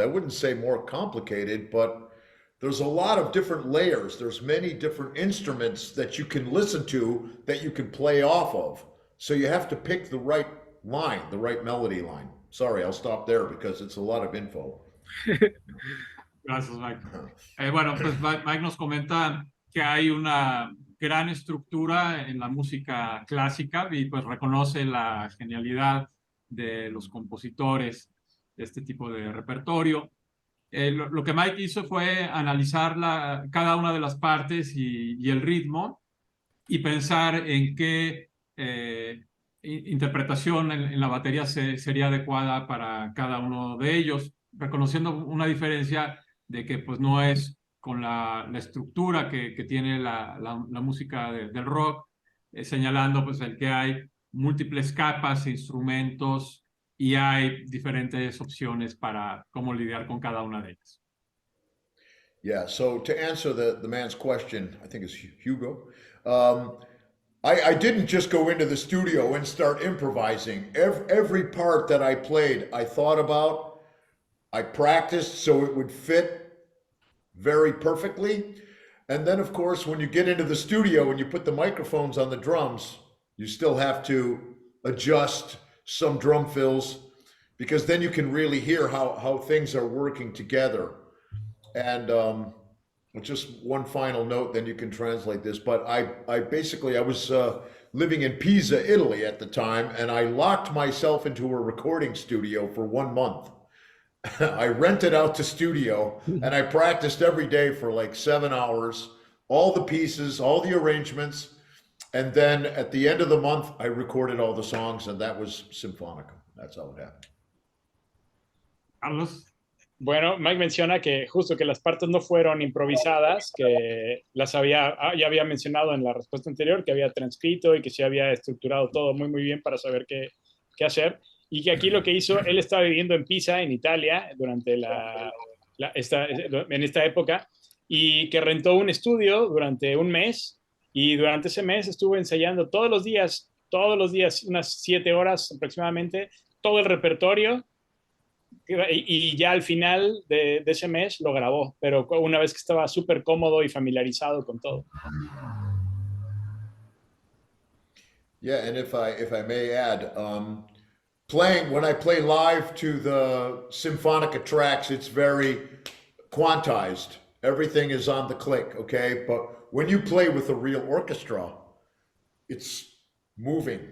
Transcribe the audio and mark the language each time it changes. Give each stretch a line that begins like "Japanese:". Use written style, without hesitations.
English: I wouldn't say more complicated, but there's a lot of different layers. There's many different instruments that you can listen to, that you can play off of. So you have to pick the right line, the right melody line. Sorry, I'll stop there because it's a lot of info.
Spanish: Gracias, Mike. Bueno, pues Mike nos comenta que hay una gran estructura en la música clásica, y pues reconoce la genialidad de los compositores de este tipo de repertorio. Lo que Mike hizo fue analizar cada una de las partes y el ritmo, y pensar en qué interpretación en la batería sería adecuada para cada uno de ellos, reconociendo una diferencia de que pues no es con la estructura que tiene la música del rock, señalando pues el que hay múltiples capas, instrumentos, y hay diferentes opciones para cómo lidiar con cada una de ellas.
English: Yeah, so to answer the man's question, I think it's Hugo. I didn't just go into the studio and start improvising. Every part that I played, I thought about, I practiced so it would fit very perfectly. And then, of course, when you get into the studio and you put the microphones on the drums, you still have to adjust some drum fills because then you can really hear how things are working together. And just one final note, then you can translate this. But I basically, I was living in Pisa, Italy at the time, and I locked myself into a recording studio for 1 month. I rented out the studio and I practiced every day for like 7 hours, all the pieces, all the arrangements. And then at the end of the month, I recorded all the songs, and that was Sinfonica. That's how it happened. Carlos.
Spanish: Bueno, Mike menciona que justo que las partes no fueron improvisadas, que ya había mencionado en la respuesta anterior, que había transcrito y que se había estructurado todo muy, muy bien para saber qué hacer. Y que aquí lo que hizo, él estaba viviendo en Pisa, en Italia, durante en esta época, y que rentó un estudio durante un mes, y durante ese mes estuvo ensayando todos los días, unas 7 horas aproximadamente, todo el repertorio, y ya al final de ese mes lo grabó, pero una vez que estaba súper cómodo y familiarizado con todo.
English: Yeah, and if I may add, when I play live to the Sinfonica tracks, it's very quantized. Everything is on the click, okay? But when you play with a real orchestra, it's moving.